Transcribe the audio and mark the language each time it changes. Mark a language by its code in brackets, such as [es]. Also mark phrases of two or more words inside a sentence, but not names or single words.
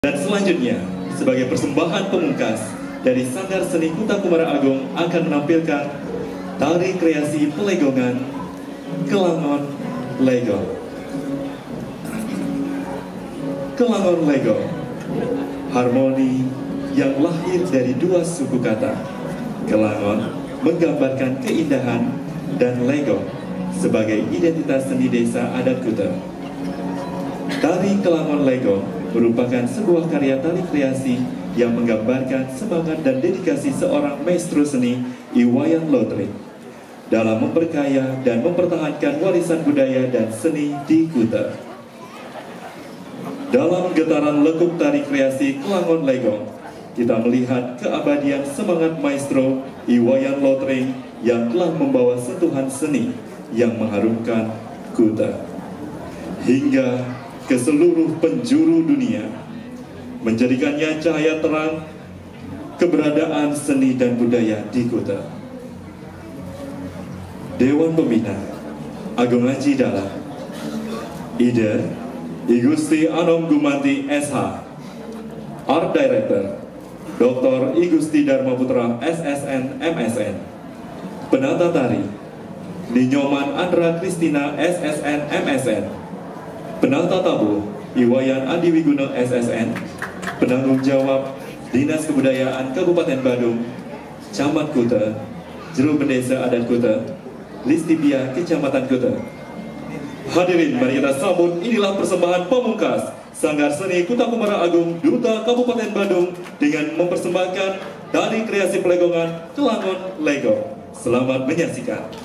[id] Dan selanjutnya, sebagai persembahan pemungkas dari Sanggar Seni Kuta Kumara Agung akan menampilkan tari kreasi pelegongan Kelangon Lego. Kelangon Lego, harmoni yang lahir dari dua suku kata. Kelangon menggambarkan keindahan dan Lego sebagai identitas seni desa adat Kuta. Tari Kelangon Lego merupakan sebuah karya tari kreasi yang menggambarkan semangat dan dedikasi seorang maestro seni Iwayan Lotring dalam memperkaya dan mempertahankan warisan budaya dan seni di Kuta. Dalam getaran lekuk tari kreasi Kelangon Lego, kita melihat keabadian semangat maestro Iwayan Lotring yang telah membawa sentuhan seni yang mengharumkan Kuta hingga ke seluruh penjuru dunia, menjadikannya cahaya terang keberadaan seni dan budaya di Kuta. Dewan Pembina Agung Haji Dalla, Ide I Gusti Anom Gumanti SH, [en] Art Director [id] Dr. I Gusti Dharma Putra SSN MSN, Penata Tari Ninyoman Andra Kristina SSN MSN, Penata Tabuh Iwayan Adi Wiguno SSN, Penanggung Jawab Dinas Kebudayaan Kabupaten Badung, Camat Kuta, Juru Bendesa Adat Kuta, Listipia Kecamatan Kuta. Hadirin, mari kita sambut, inilah persembahan pamungkas Sanggar Seni Kuta Kumara Agung Duta Kabupaten Badung dengan mempersembahkan tari kreasi pelegongan Kelangon Lego. Selamat menyaksikan.